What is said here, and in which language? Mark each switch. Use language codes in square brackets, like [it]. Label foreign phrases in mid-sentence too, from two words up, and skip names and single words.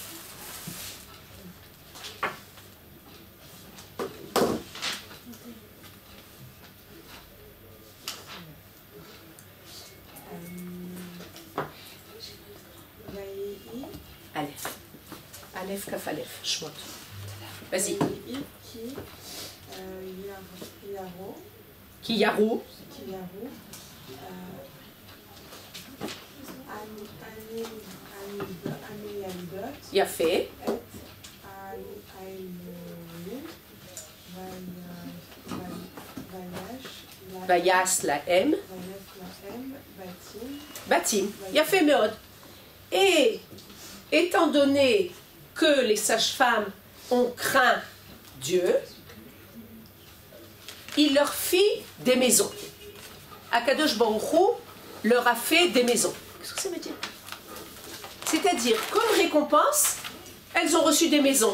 [he] Aleph. אלף, כף אלף, שמות. [fr] Vas-y. [he] כי יראו. Yafé. ויעש להם. בתים. יפה מאד. [fr] Et étant donné que les sages-femmes ont craint Dieu, il leur fit des maisons. Akadosh Baruch Hu leur a fait des maisons. Qu'est-ce que ça veut dire? C'est-à-dire, comme récompense, elles ont reçu des maisons.